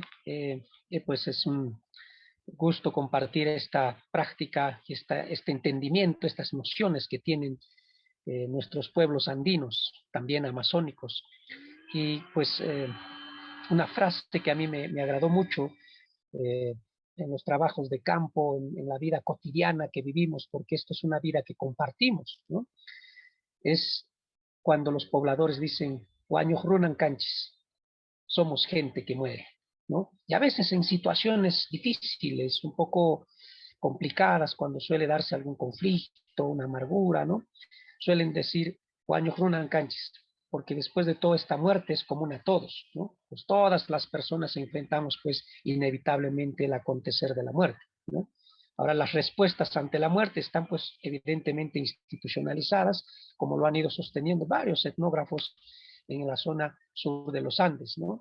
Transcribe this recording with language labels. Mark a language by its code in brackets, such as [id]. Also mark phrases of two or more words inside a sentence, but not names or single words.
[es] Pues es un gusto compartir esta práctica y este entendimiento, estas nociones que tienen nuestros pueblos andinos, también amazónicos. Y pues una frase que a mí me agradó mucho en los trabajos de campo, en la vida cotidiana que vivimos, porque esto es una vida que compartimos, ¿no? Es cuando los pobladores dicen, [qu] "Huaños runan canchis", [es] somos gente que muere, ¿no? Y a veces en situaciones difíciles, un poco complicadas, cuando suele darse algún conflicto, una amargura, ¿no? Suelen decir, [qu] "Huaños runan canchis", [es] porque después de todo esta muerte es común a todos, ¿no? Pues todas las personas enfrentamos pues inevitablemente el acontecer de la muerte, ¿no? Ahora las respuestas ante la muerte están pues evidentemente institucionalizadas, como lo han ido sosteniendo varios etnógrafos en la zona sur de los Andes, ¿no?